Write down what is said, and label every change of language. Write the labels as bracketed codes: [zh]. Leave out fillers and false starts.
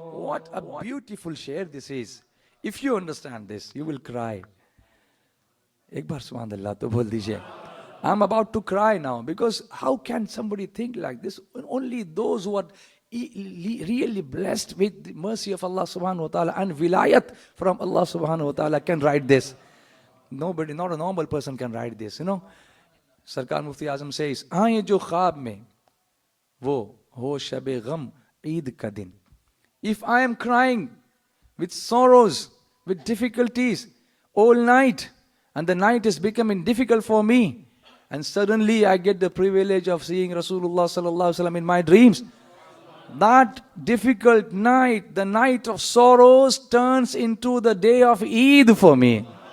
[en] What a beautiful share this is. If you understand this, you will cry. [ur] ایک بار سبحان اللہ تو بول دیجئے. [en] I'm about to cry now, because how can somebody think like this? Only those who are really blessed with the mercy of Allah subhanahu wa ta'ala and wilayat from Allah subhanahu wa ta'ala can write this. Nobody, not a normal person can write this, you know. [ur] Sarkar Mufti Azam says, آئے جو خواب میں وہ ہو شب غم عید کا دن. [en] If I am crying with sorrows, with difficulties all night, and the night is becoming difficult for me, and suddenly I get the privilege of seeing Rasulullah sallallahu alaihi wasallam in my dreams, that difficult night, the night of sorrows, turns into the day of Eid for me.